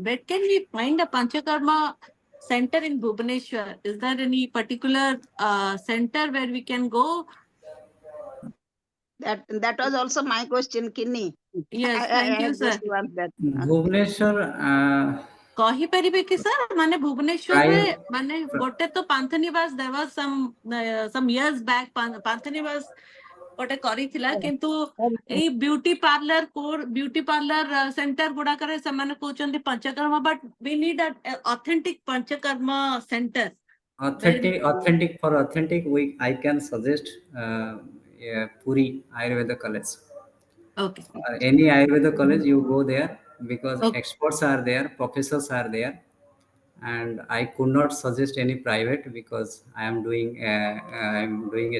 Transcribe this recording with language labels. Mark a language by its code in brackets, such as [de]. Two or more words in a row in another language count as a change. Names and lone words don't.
[en] Where can we find a Panchakarma center in Bhubaneswar? Is there any particular center where we can go? That was also my question, Kinney. Yes, I thank you, have sir. just learned that. Bhubaneswar, [or] କହିପାରିବେ କି sir ମାନେ ଭୁବନେଶ୍ୱରରେ ମାନେ ଗୋଟେ ତ ପାନ୍ଥନିବାସ [en] there was some years back [or] ପାନ୍ଥନିବାସ ଗୋଟେ କରିଥିଲା କିନ୍ତୁ ଏଇ ବ୍ୟୁଟି ପାର୍ଲର ସେଣ୍ଟର ଗୁଡାକରେ ସେମାନେ କହୁଛନ୍ତି ପଞ୍ଚକର୍ମ [en] but we need an authentic Panchakarma center. authentic I can suggest Puri Ayurveda College. Okay. Any Ayurveda college, you go there because Okay. experts are there, professors are there, and I could not suggest any private because I am doing a